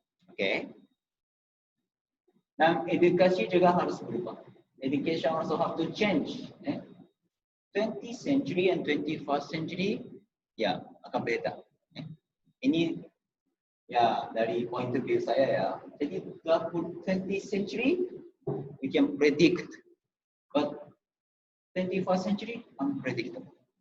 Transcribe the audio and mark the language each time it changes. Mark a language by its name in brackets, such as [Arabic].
[Indonesian] Oke. Dan edukasi juga harus berubah. [English] Education also have to change. 20th century and 21st century [Indonesian] ya akan beda. Ini ya dari point of view saya ya. Jadi [English] 20th century we can predict, but 21st century unpredictable.